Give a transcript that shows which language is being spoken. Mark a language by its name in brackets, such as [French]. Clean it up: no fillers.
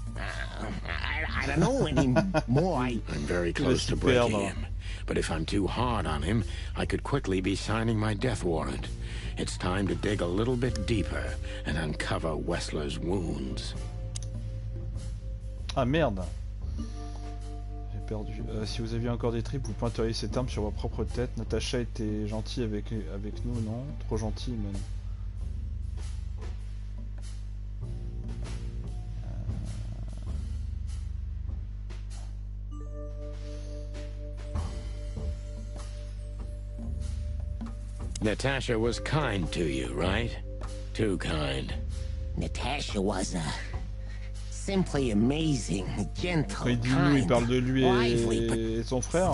[English] I don't know anymore. I'm very close to breaking him. But if I'm too hard on him, I could quickly be signing my death warrant. It's time to dig a little bit deeper and uncover Wessler's wounds. [French] Ah merde. J'ai perdu. Si vous aviez encore des tripes, vous pointeriez cette arme sur vos propres têtes. Natacha était gentille avec nous, non? Trop gentille même. [English] Natasha was kind to you, right? Too kind. Natasha was simply amazing, gentle, [French] il dit [English] kind, [French] lui, il parle de lui et son frère.